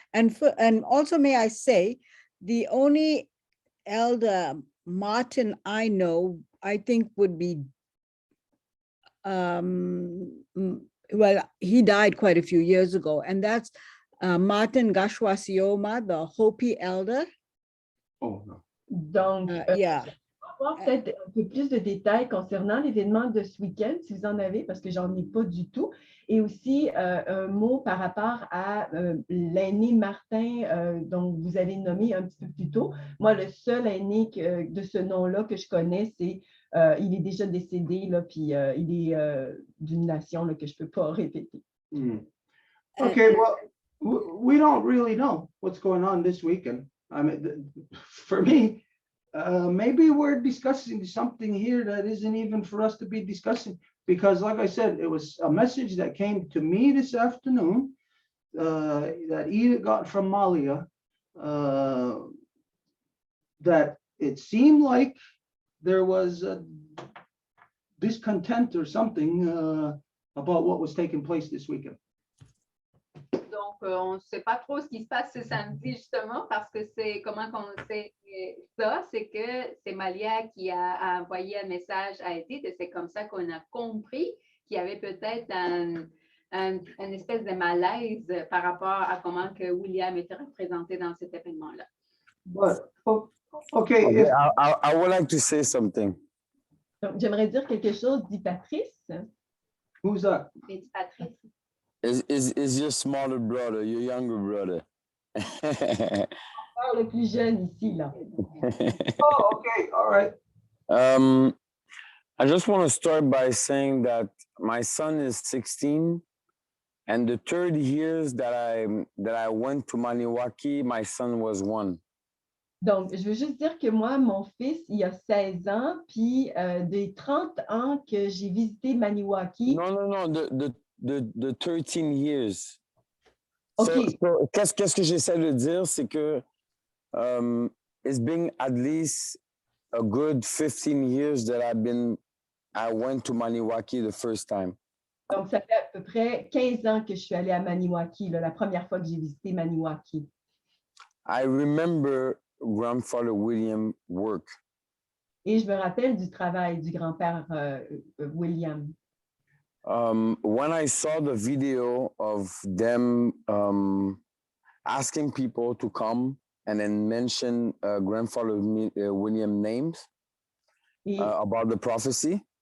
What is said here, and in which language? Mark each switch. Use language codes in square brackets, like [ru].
[en] And also, may I say, the only elder Martin I know, I think would be, well, he died quite a few years ago, and that's Martin Gashwasioma, the Hopi elder. Oh, no. [fr] Donc, [en] Yeah. [fr] on va avoir peut-être un peu plus de détails concernant l'événement de ce week-end, si vous en avez, parce que j'en ai pas du tout. Et aussi, un mot par rapport à l'aîné Martin, dont vous avez nommé un petit peu plus tôt. Moi, le seul aîné de ce nom-là que je connais, c'est il est déjà décédé, là, puis il est d'une nation là, que je ne peux pas répéter. [en] Okay, well, we don't really know what's going on this weekend. I mean, for me, maybe we're discussing something here that isn't even for us to be discussing, because like I said, it was a message that came to me this afternoon that Edith got from Malia, that it seemed like there was a discontent or something about what was taking place this weekend. [fr] Donc, on ne sait pas trop ce qui se passe ce samedi, justement, parce que c'est comment qu'on sait ça, c'est que c'est Malia qui a envoyé un message à Edith, et c'est comme ça qu'on a compris qu'il y avait peut-être une espèce de malaise par rapport à comment que William était représenté dans cet événement-là. [en] But, okay, if, I would like to say something. [fr] Donc, j'aimerais dire quelque chose, dit Patrice. [en] who's that? [fr] Et Patrice. [en] Is your smaller brother, your younger brother? [fr] Le plus jeune ici, là. [en] Oh, okay, all right. I just want to start by saying that my son is 16, and the 30 years that I went to Maniwaki, my son was 1. [fr] Donc, je veux juste dire que moi, mon fils, il a 16 ans, puis des 30 ans que j'ai visité Maniwaki. [en] No, the 13 years. OK. [fr] So, qu'est-ce que j'essaie de dire, c'est que [en] it's been at least a good 15 years that I went to Maniwaki the first time. [fr] Donc, ça fait à peu près 15 ans que je suis allée à Maniwaki, là, la première fois que j'ai visité Maniwaki. [en] I remember grandfather William work. [fr] Et je me rappelle du travail du grand-père William. [en] When I saw the video of them asking people to come and then mention grandfather William names about the prophecy.